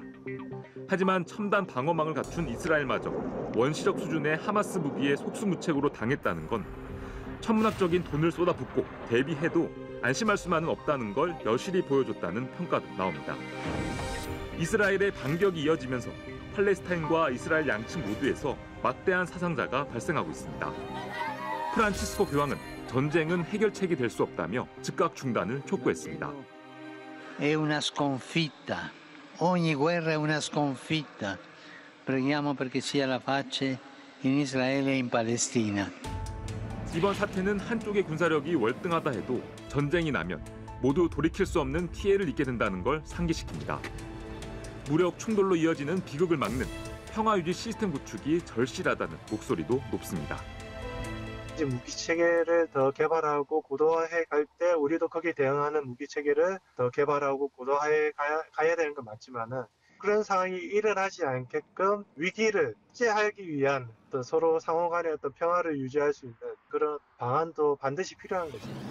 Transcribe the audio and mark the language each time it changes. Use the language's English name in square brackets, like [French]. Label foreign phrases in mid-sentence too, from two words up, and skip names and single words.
[Korean] 하지만 첨단 방어망을 갖춘 이스라엘마저 원시적 수준의 하마스 무기에 속수무책으로 당했다는 건 천문학적인 돈을 쏟아붓고 대비해도 안심할 수만은 없다는 걸 여실히 보여줬다는 평가도 나옵니다. 이스라엘의 반격이 이어지면서 팔레스타인과 이스라엘 양측 모두에서 막대한 사상자가 발생하고 있습니다. 프란치스코 교황은 전쟁은 해결책이 될 수 없다며 즉각 중단을 촉구했습니다. [Italian] È una sconfitta. Ogni guerra è una sconfitta. Preghiamo perché sia la pace in Israele e in Palestina. [Korean] 이번 사태는 한쪽의 군사력이 월등하다 해도 전쟁이 나면 모두 돌이킬 수 없는 피해를 입게 된다는 걸 상기시킵니다. 무력 충돌로 이어지는 비극을 막는 평화유지 시스템 구축이 절실하다는 목소리도 높습니다. 이제 무기 체계를 더 개발하고 고도화해 갈 때 우리도 거기에 대응하는 무기 체계를 더 개발하고 고도화해 가야 되는 건 맞지만은 그런 상황이 일어나지 않게끔 위기를 억제하기 위한 어떤 서로 상호 간의 어떤 평화를 유지할 수 있는 그런 방안도 반드시 필요한 거죠.